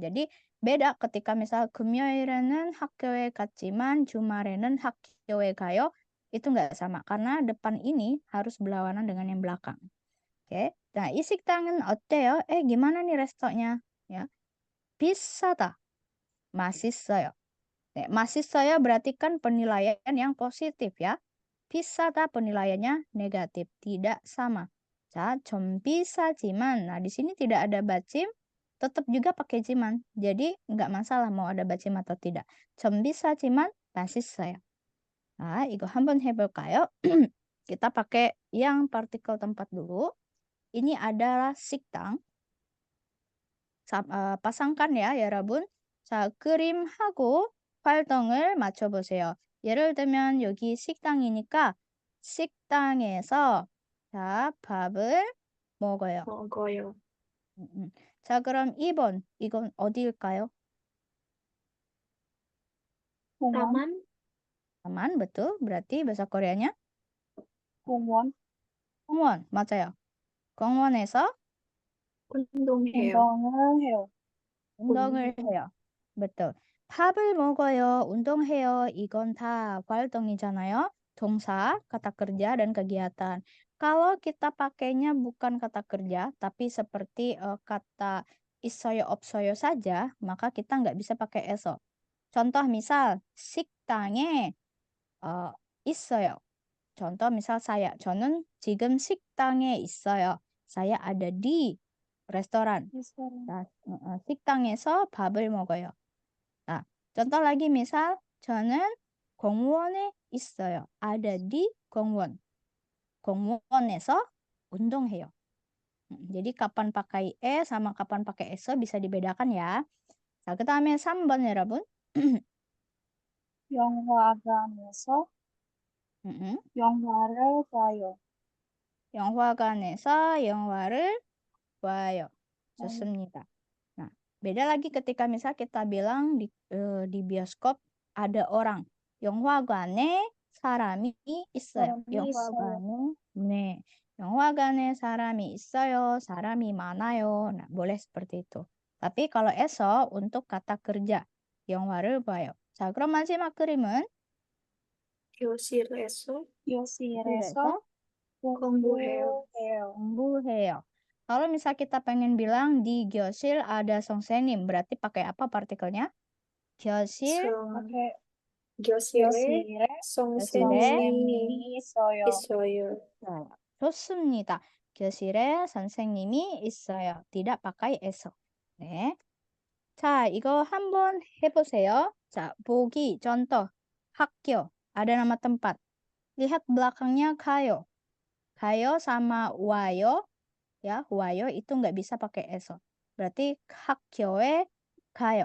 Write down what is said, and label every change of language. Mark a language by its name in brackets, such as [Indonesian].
[Indonesian] jadi beda ketika misal [Korean] 금요일에는 학교에 갔지만 주말에는 학교에 가요. [Indonesian] itu nggak sama karena depan ini harus berlawanan dengan yang belakang. Oke. [Korean] Nah, 이 식당은 어때요? [Indonesian] gimana nih restonya? Ya. [Korean] 비싸다. 맛있어요. 네, 맛있어요 [Indonesian] berarti kan penilaian yang positif ya. 비싸다 penilaiannya negatif, tidak sama. [Korean] 자, 좀 비싸지만. [Indonesian] Nah, di sini tidak ada bacim, tetap juga pakai jiman. Jadi nggak masalah mau ada bacim atau tidak. [Korean] 좀 비싸지만 맛있어요. Nah, 이거 한번 해볼까요? [Indonesian] Kita pakai yang partikel tempat dulu. Ini adalah 식당. pasangkan ya, 여러분. [Korean] 자, 그림하고 활동을 맞춰보세요. 예를 들면 여기 식당이니까 식당에서 자, 밥을 먹어요. 먹어요. 자, 그럼 2번. 이건 어디일까요? 공원, [Indonesian] Taman, taman, betul. Berarti bahasa Koreanya [Korean] 공원, 공원. 맞아요. 공원에서 운동해요. 운동을 해요. 운동을 해요. betul. 밥을 먹어요, 운동해요. 이건 다 활동이잖아요. 동사, [Indonesian] kata kerja, dan kegiatan. Kalau kita pakainya bukan kata kerja, tapi seperti kata [Korean] 있어요, 없어요 [Indonesian] saja, maka kita nggak bisa pakai eso. Contoh misal, [Korean] 식당에 있어요. [Indonesian] contoh misal saya, [Korean] 저는 지금 식당에 있어요. [Indonesian] Saya ada di restoran. [Korean] 레스토랑, Nah, 식당에서 밥을 먹어요. [Indonesian] Nah, contoh lagi misal [Korean] 저는 공원에 있어요. [Indonesian] ada di [Korean] 공원. 공원에서 운동해요. [Indonesian] jadi kapan pakai sama kapan pakai eso bisa dibedakan ya. [Korean] 자, 그다음에 3번 여러분. 영화관에서 영화를 봐요. 영화관에서 영화를 봐요. 좋습니다. [Indonesian] Nah, beda lagi ketika misal kita bilang di bioskop ada orang. [Korean] 영화관에 사람이 있어요. 사람이 있어요. 영화관에 네. 영화관에 사람이 있어요. 사람이 많아요. [Indonesian] Nah, boleh seperti itu. Tapi kalau esok untuk kata kerja [Korean] 영화를 봐요. 자, 그럼 마지막 그림은 교실에서 교실에서 공부해요. 공부해요. 공부해요. [Indonesian] Kalau misal kita pengen bilang di 교실 ada 선생님, berarti pakai apa partikelnya? 교실, [Korean] 이렇게 교실에 교실에 선생님이 선생님이 있어요. 있어요. Nah, 좋습니다. 교실에 선생님이 있어요. [Indonesian] Tidak pakai eso. [Korean] 네. 자, 이거 한번 해보세요. [Indonesian] 자, 보기, contoh, 학교, ada nama tempat. Lihat belakangnya 가요. 가요 sama 와요. Ya, 와요 itu nggak bisa pakai eso. Berarti [Korean] 학교에 가요.